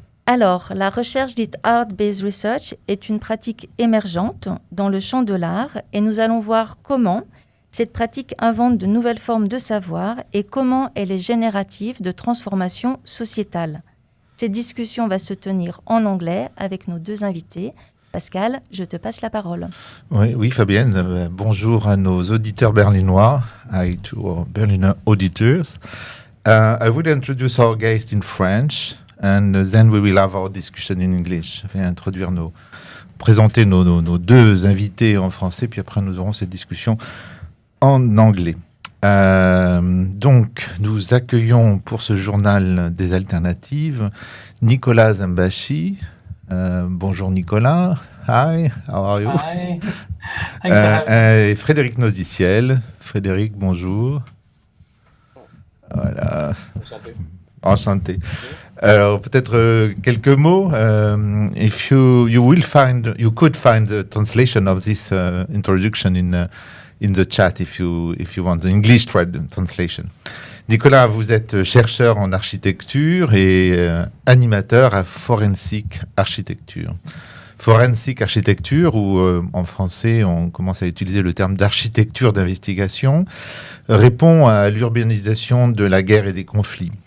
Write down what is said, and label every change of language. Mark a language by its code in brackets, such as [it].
[fr] Alors, la recherche dite Art-Based Research est une pratique émergente dans le champ de l'art et nous allons voir comment cette pratique invente de nouvelles formes de savoir et comment elle est générative de transformation sociétale. Cette discussion va se tenir en anglais avec nos deux invités. Pascal, je te passe la parole. Oui, Fabienne, bonjour à nos auditeurs berlinois, [en] to our Berliner auditors. I will introduce our guest in French. And then we will have our discussion in English. [fr] Je vais présenter nos deux invités en français, puis après nous aurons cette discussion en anglais. Donc, nous accueillons pour ce journal des alternatives Nicolas Zembashi. Bonjour [en] Nicolas. Hi, how are you? Hi. Thanks for having me. [fr] Frédéric Nauczyciel. Frédéric, bonjour. Voilà. Enchanté. Alors peut-être quelques mots. [en] If you could find the translation of this introduction in the chat if you want the English translation. [fr] Nicolas, vous êtes chercheur en architecture et animateur à Forensic Architecture. Forensic Architecture, ou en français on commence à utiliser le terme d'architecture d'investigation, répond à l'urbanisation de la guerre et des conflits.